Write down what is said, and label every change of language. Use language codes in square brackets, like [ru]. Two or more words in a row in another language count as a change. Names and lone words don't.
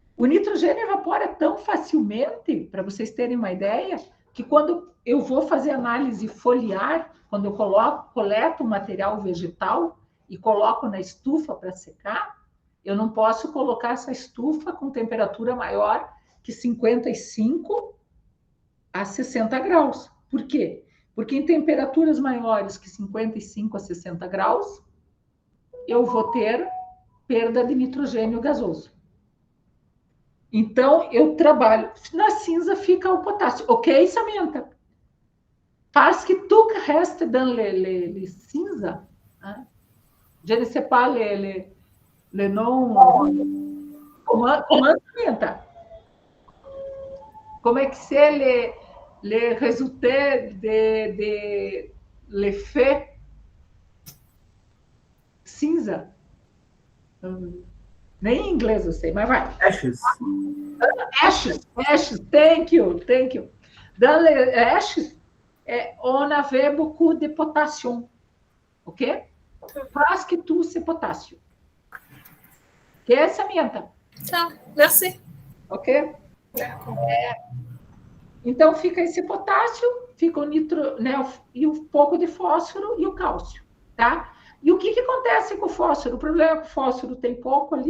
[pt] O nitrogênio evapora tão facilmente, para vocês terem uma ideia, que quando eu vou fazer análise foliar, quando eu coleto o material vegetal e coloco na estufa para secar, eu não posso colocar essa estufa com temperatura maior que 55 a 60 graus. Por quê? Porque em temperaturas maiores que 55 a 60 graus, eu vou ter perda de nitrogênio gasoso. Então, eu trabalho. Na cinza fica o potássio. Ok, Samantha? [fr] Parce que tout reste dans les cinza. Hein? Je ne sais pas les noms. Comment Samantha? [pt] Como é que [fr] c'est les résultats de l'effet cinza? [pt] Nem em inglês eu sei, mas vai. [en] Ashes. Ashes, thank you. [fr] Dans les ashes, on avait beaucoup de potassium, ok? Presque tout c'est potássio. Ok, Samantha? [pt] Tá, merci. Ok? Então, fica esse potássio, fica o nitro, né, e um pouco de fósforo e o cálcio, tá? E o que acontece com o fósforo? O problema é que o fósforo tem pouco ali.